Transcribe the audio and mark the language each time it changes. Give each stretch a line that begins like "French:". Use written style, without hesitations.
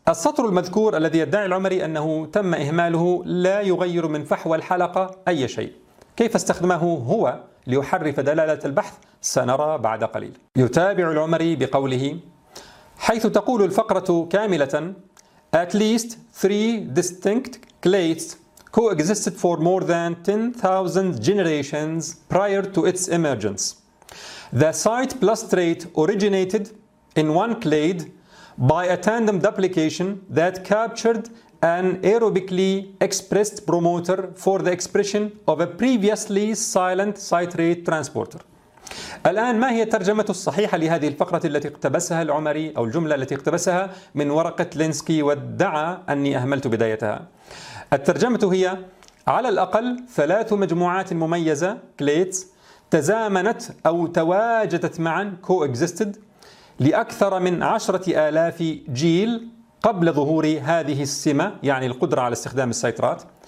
Arabic: السطر المذكور الذي يدعي العمري أنه تم إهماله لا يغير من فحوى الحلقة أي شيء. كيف استخدمه هو ليحرف دلالة البحث سنرى بعد قليل. يتابع العمري بقوله: حيث تقول الفقرة كاملة:
English: At least three distinct clades coexisted for more than 10,000 generations prior to its emergence. The site plus trait originated in one clade by a tandem duplication that captured an aerobically expressed promoter for the expression of a previously silent citrate transporter.
Arabic: الآن ما هي الترجمة الصحيحة لهذه الفقرة التي اقتبسها العمري أو الجملة التي اقتبسها من ورقة لينسكي وادعى أني أهملت بدايتها؟ الترجمة هي على الأقل ثلاث مجموعات مميزة كليتس تزامنت أو تواجدت معا coexisted لأكثر من 10,000 جيل قبل ظهور هذه السمة، يعني القدرة على استخدام السيترات.